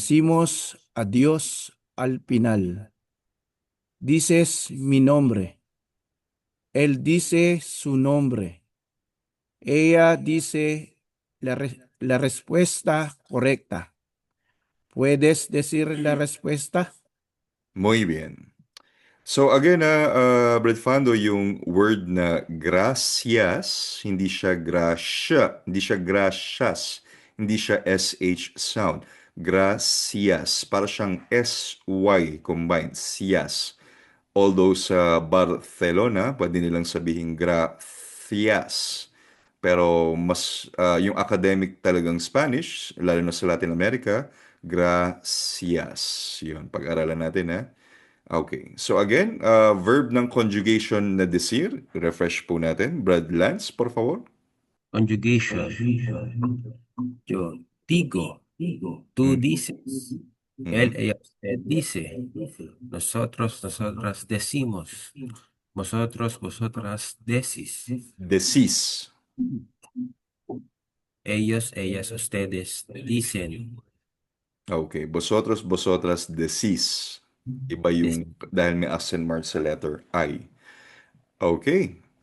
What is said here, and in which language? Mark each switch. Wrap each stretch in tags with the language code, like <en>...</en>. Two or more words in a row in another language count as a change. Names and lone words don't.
<es>Decimos adiós al final. Dices mi nombre. Él dice su nombre. Ella dice la respuesta correcta. ¿Puedes decir la respuesta? Muy bien.</es> <tl>So again, Brad Fando, yung word na gracias, hindi siya gracia, hindi siya gracias, hindi siya</tl> <en>SH sound.</en> <tl>Gracias, para siyang SY combined, sias. Although sa Barcelona, pwede nilang sabihin gracias. Pero mas yung academic talagang Spanish, lalo na sa Latin America, gracias. Yun, pag-aralan natin, ha? Okay. So again, verb ng conjugation na decir. Refresh po natin. Brad Lance,</tl> <es>por favor. Conjugation. Yo digo, tú Mm. dices, Mhm. ella, usted dice, nosotros, nosotras decimos, vosotros, vosotras decís, Decís. ellos, ellas, ustedes dicen. Okay. Vosotros, vosotras decís.</es> <tl>Iba yung dahil may accent mark sa letter I. Okay.</tl>